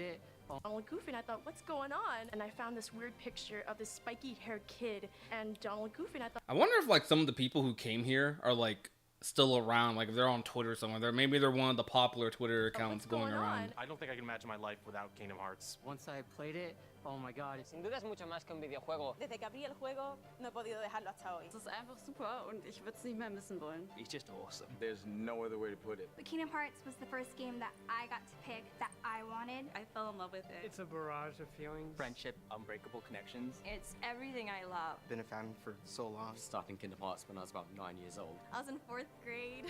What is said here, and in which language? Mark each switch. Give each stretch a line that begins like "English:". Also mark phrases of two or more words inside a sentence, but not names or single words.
English: Donald Goofy, and I thought, what's going on? And I found this weird picture of this spiky-haired kid and Donald Goofy, and I thought, I wonder if like some of the people who came here are like still around, like if they're on Twitter somewhere. Maybe they're one of the popular Twitter accounts going around. I don't think I can imagine my life without Kingdom Hearts. Once I played it, oh my god.
Spanish: Sin duda es mucho más que un videojuego. Desde que abrí el juego, no he podido dejarlo hasta hoy.
German: Es ist einfach super und ich würde es nicht mehr missen wollen.
English: It's just awesome. There's no other way to put it. But Kingdom Hearts was the first game that I got to pick that I wanted. I fell in love with it. It's a barrage of feelings. Friendship, unbreakable connections. It's everything I love. Been a fan for so long. Starting Kingdom Hearts when I was about 9 years old. I was in 4th grade.